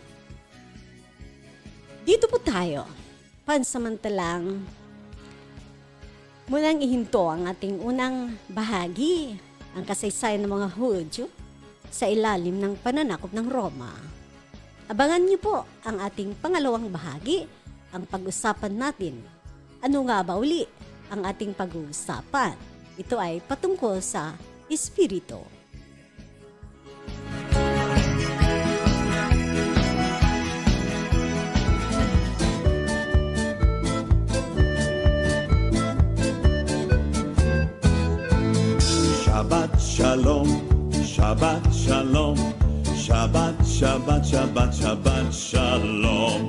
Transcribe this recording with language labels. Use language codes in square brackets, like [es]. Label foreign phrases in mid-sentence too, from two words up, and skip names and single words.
[tl] Dito po tayo, pansamantalang mulang ihinto ang ating unang bahagi, ang kasaysayan ng mga Hudyo sa ilalim ng pananakop ng Roma. Abangan niyo po ang ating pangalawang bahagi, ang pag-usapan natin. Ano nga ba uli ang ating pag-uusapan? Ito ay patungkol sa Espiritu. [he] שבת שלום, שבת שלום, שבת, שבת, שבת, שבת שלום,